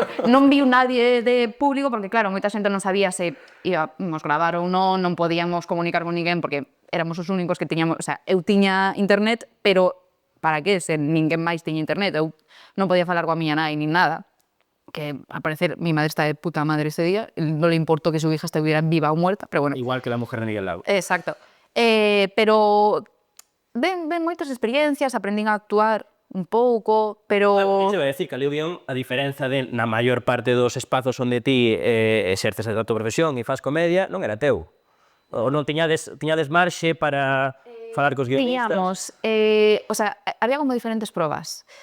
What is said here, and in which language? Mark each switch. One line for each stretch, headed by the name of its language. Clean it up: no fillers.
Galician: Non viu nadie de público, porque claro, moita xente non sabía se íbamos gravar ou non podíamos comunicar con ninguén, porque éramos os únicos que tiñamos, o sea, eu tiña internet, pero para que se ninguén máis tiña internet? Eu non podía falar coa miña nai, nin nada.
Spanish: Que, al parecer, mi madre está de puta madre ese día, non le importó que su hija estuviera viva o muerta, pero bueno. Igual que la mujer de Miguel Lago.
Galician: Exacto. Pero ven moitas experiencias, aprendín a actuar un pouco, pero... Se vai dicir que ali o guión, a diferenza de na maior parte dos espazos onde ti exerces a tua profesión e faz comedia, non era teu. Ou non tiñades marxe para falar cos guionistas? Tiñamos, o sea, había como diferentes probas.